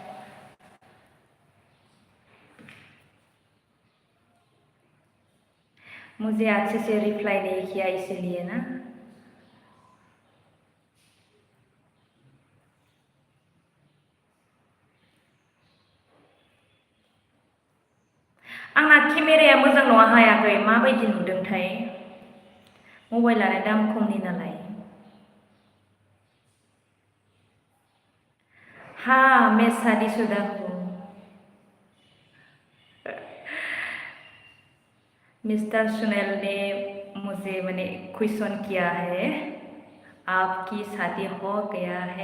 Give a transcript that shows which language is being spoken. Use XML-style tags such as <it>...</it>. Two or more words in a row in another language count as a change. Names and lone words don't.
<hi>मुझे अच्छे से रिप्लाई नहीं किया इसीलिए ना।</hi> <brx>आंना केमेराया मोजां नङा हायाखै माबायदि नुदोंथाय मबाइलानो दाम खमनि नालाय।</brx> <hi>हाँ मैं शादीशुदा हूँ। मिस्टर सुनील ने मुझे मैंने क्वेश्चन किया है आपकी शादी हो गया है?</hi>